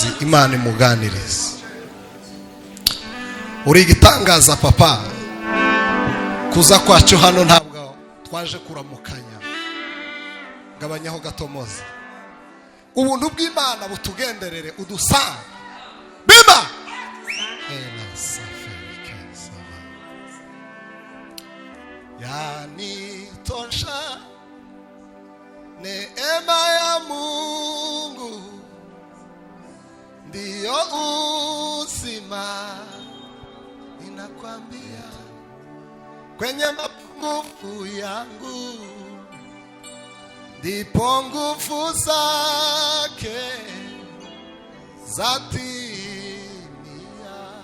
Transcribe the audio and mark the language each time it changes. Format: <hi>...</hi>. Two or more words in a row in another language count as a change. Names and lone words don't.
<rw>Imana imuganirize. Uri igitangaza papa. Kuza kwacu hano ntabwo twaje kuramukanya. Gabanyaho gatomoza. Ubuntu bw'Imana butugenderere udusanga. Bima.</rw> <sw>Yanitosha neema ya Mungu ndiyo uzima, ninakwambia kwenye mapungufu yangu ndipo nguvu zake zatimia.</sw>